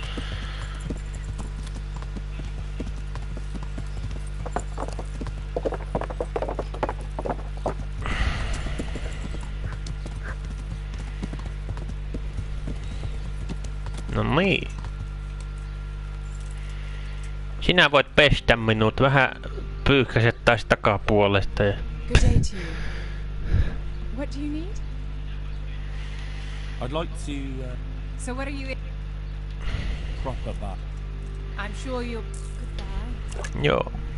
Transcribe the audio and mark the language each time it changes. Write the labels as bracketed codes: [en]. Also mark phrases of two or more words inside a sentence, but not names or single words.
[fi] No niin. Sinä voit pestä minut vähän pyyhkäset taas takapuolesta ja... [en] Good day to you. What do you need? I'd like to, So what are you... proper bath. I'm sure you'll... Goodbye. [fi] Joo.